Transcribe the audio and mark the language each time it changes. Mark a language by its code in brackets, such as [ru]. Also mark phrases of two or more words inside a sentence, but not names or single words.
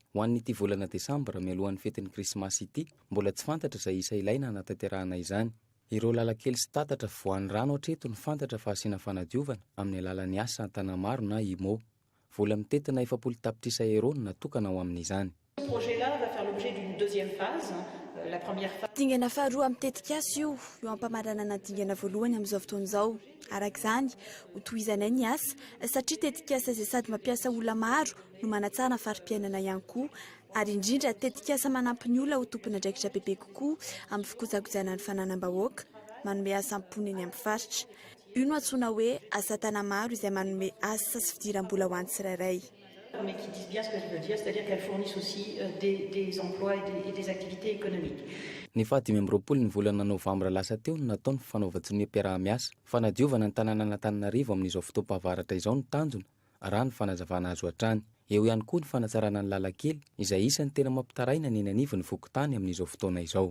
[mg] Ho an'ity volana Desambra mialohan'ny fetin'ny Krismasy ity mbola tsy fantatra izay isa ilaina hanatanterahana izany. Ireo lalakely sy tatatra voan'ny rano hatreto ny fantatra fa asiana fanadiovana amin'ny alalan'ny asa an-tanamaro na IMO. Vola mitetina 70 tapitrisa euro natokana ho amin'izany. [fr] Ce projet-là va faire l'objet d'une deuxième phase. La première phase. [mg] Dingana faharoa mitetika azy io ampamarana na dingana voalohany amin'izao fotoana izao. Arak'izany ho tohizanay ny asa satria tetika asa izay sady mampiasa olona maro no manatsara ny fari-piainana ihany koa ary indrindra tetika asa manampy ny olona ho tompona andraikitra bebe kokoa amin'ny fikojakojana ny fananam-bahoaka manome asa ampony eny amin'ny faritra. Io no antsoina hoe asa tanamaro izay manome asa sy fidiram-bola ho an'ny tsirairay. [fr] Mais qui disent bien ce qu'elles veulent dire, c'est-à-dire qu'elles fournissent aussi des emplois et des activités économiques. [mg] Ny faha 20 ny volana novambra lasa teo no nataony fanaovan-tsony mpiara-miasa fanadiovana ny tanàna Antananarivo amin'izao fotoam-pahavaratra izao ny tanjona raha ny fanazavana azo hatrany. Eo ihany koa ny fanatsarana ny lalakely izay isany tena mampitaraina ny anivy ny fokotany amin'izao fotoana izao.